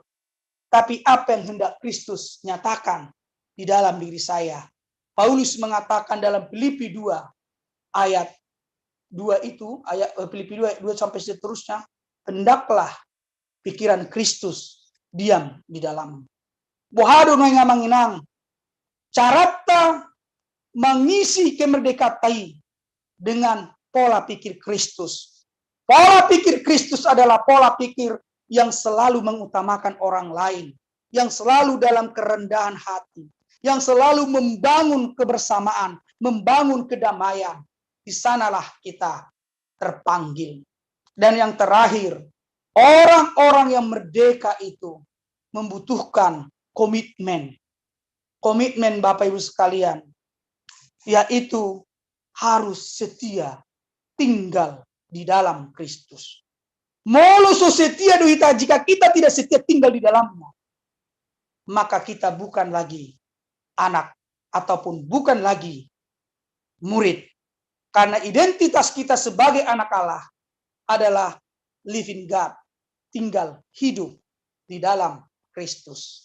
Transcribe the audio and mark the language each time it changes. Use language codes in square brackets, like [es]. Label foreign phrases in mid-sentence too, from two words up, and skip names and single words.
[id] Tapi apa yang hendak Kristus nyatakan di dalam diri saya. Paulus mengatakan dalam Filipi 2 ayat 2 itu, ayat Filipi 2 sampai seterusnya, hendaklah pikiran Kristus diam di dalam. [bbc] Bohado nga manginang, [id] carata mengisi kemerdekaan dengan pola pikir Kristus. Pola pikir Kristus adalah pola pikir yang selalu mengutamakan orang lain, yang selalu dalam kerendahan hati, yang selalu membangun kebersamaan, membangun kedamaian. Di sanalah kita terpanggil. Dan yang terakhir, orang-orang yang merdeka itu membutuhkan komitmen. Komitmen Bapak Ibu sekalian, yaitu harus setia tinggal di dalam Kristus. [bbc] Molo so setia dohita, [id] jika kita tidak setia tinggal di dalamnya, maka kita bukan lagi anak ataupun bukan lagi murid. Karena identitas kita sebagai anak Allah adalah [en] living God, [id] tinggal hidup di dalam Kristus.